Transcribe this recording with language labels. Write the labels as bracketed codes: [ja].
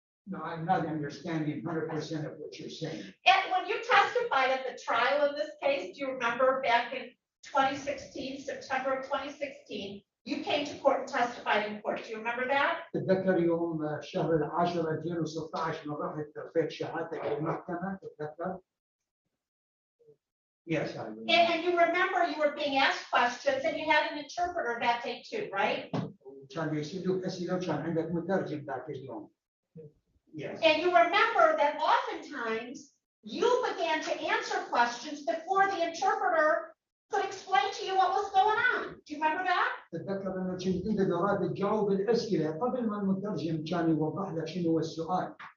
[en] No, I'm not understanding 100% of what you're saying. And when you testified at the trial in this case, do you remember back in 2016, September of 2016, you came to court and testified in court. Do you remember that? [ar] تتذكر يوم شهر 10 2016 لما رحت رفعت شهادتك للمحكمة تتذكر؟ [en] Yes, I remember. And you remember you were being asked questions and you had an interpreter that day too, right? [ar] كان يسألوك أسئلة وكان عندك مترجم ذاك اليوم. [en] Yes. And you remember that oftentimes you began to answer questions before the interpreter could explain to you what was going on. Do you remember that? [ar] تتذكر انه كنت انت دورات تجاوب الاسئله قبل ما المترجم كان يوضح لك شنو هو السؤال.